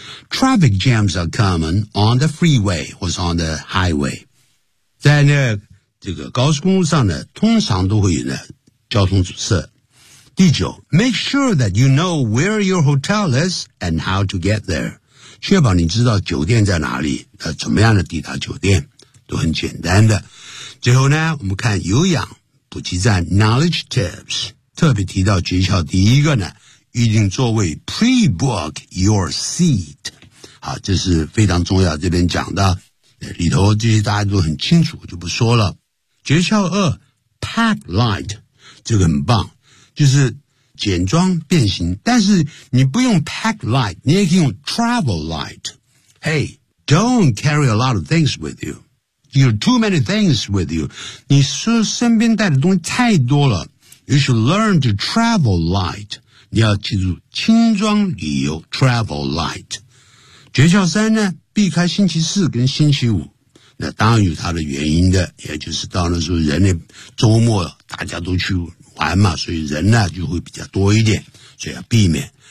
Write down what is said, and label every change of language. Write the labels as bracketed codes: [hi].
[en] Traffic jams are common on the freeway 或是 on the highway. [zh] 在那这个高速公路上呢通常都会有呢交通阻塞。 [en] 第九 ,make sure that you know where your hotel is and how to get there. [zh] 确保你知道酒店在哪里怎么样的抵达酒店都很简单的。最后呢我们看有氧补给站 ,knowledge tips, 特别提到诀窍第一个呢预定座位 , pre-book your seat. 好这是非常重要这边讲的里头这些大家都很清楚就不说了。诀窍二 ,pack light, 这个很棒，就是简装变形，但是你不用 pack light, 你也可以用 travel light。 [en] Hey, don't carry a lot of things with you. You have too many things with you. [zh] 你身边带的东西太多了。 [en] You should learn to travel light. 你要记住轻装旅游 travel light. [zh] 诀窍三呢，避开星期四跟星期五。那当然有它的原因的，也就是到那时候人呢周末大家都去玩嘛，所以人呢就会比较多一点，所以要避免。